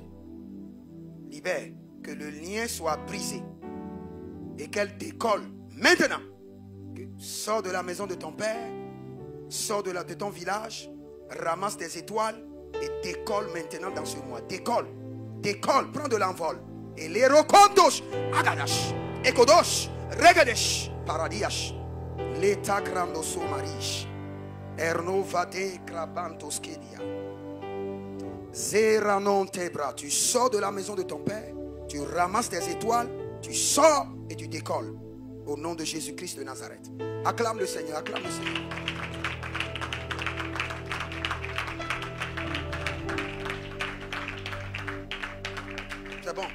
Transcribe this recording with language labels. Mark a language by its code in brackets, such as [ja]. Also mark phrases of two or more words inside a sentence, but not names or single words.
[fr] Libère, que le lien soit brisé et qu'elle décolle maintenant. Sors de la maison de ton père, sors de ton village, ramasse des étoiles et décolle maintenant dans ce mois. Décolle décolle, prend de l'envol. Et les rokondos, agadash, ekodosh, regadesh, paradiash, l'état grando somarish, erno vade krabantos kedia. Zeranon tebra, tu sors de la maison de ton père, tu ramasses tes étoiles, tu sors et tu décolles. Au nom de Jésus-Christ de Nazareth. Acclame le Seigneur, acclame le Seigneur. C'est bon.